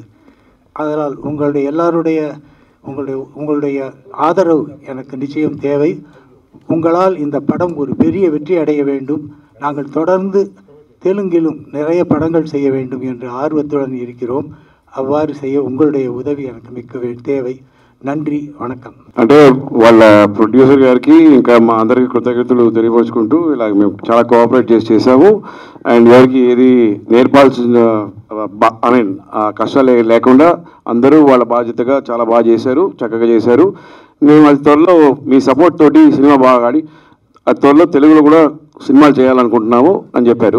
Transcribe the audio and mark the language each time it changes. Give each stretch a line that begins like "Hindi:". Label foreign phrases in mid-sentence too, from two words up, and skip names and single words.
Tamil: அதனால் உங்களுடைய ஆதரவு எனக்கு நிச்சயம் தேவை. உங்களால் இந்த படம் ஒரு பெரிய வெற்றி அடைய வேண்டும். நாங்கள் தொடர்ந்து தெலுங்கிலும் நிறைய படங்கள் செய்ய வேண்டும் என்று ஆர்வத்துடன் இருக்கிறோம். அவ்வாறு செய்ய உங்களுடைய உதவி எனக்கு மிக்க தேவை. நன்றி, வணக்கம்.
Telugu: అంటే వాళ్ళ ప్రొడ్యూసర్ గారికి ఇంకా మా అందరికి కృతజ్ఞతలు తెలియపరుచుకుంటూ ఇలా మేము చాలా కోఆపరేట్ చేసాము. అండ్ ఎవరికి ఏది నేర్పాల్సిన
English: I mean
Telugu: కష్టాలు లేకుండా అందరూ వాళ్ళ బాధ్యతగా చాలా బాగా చేశారు, చక్కగా చేశారు. మేము అది త్వరలో మీ సపోర్ట్ తోటి సినిమా బాగా ఆడి అది త్వరలో తెలుగులో కూడా సినిమాలు చేయాలనుకుంటున్నాము అని చెప్పారు.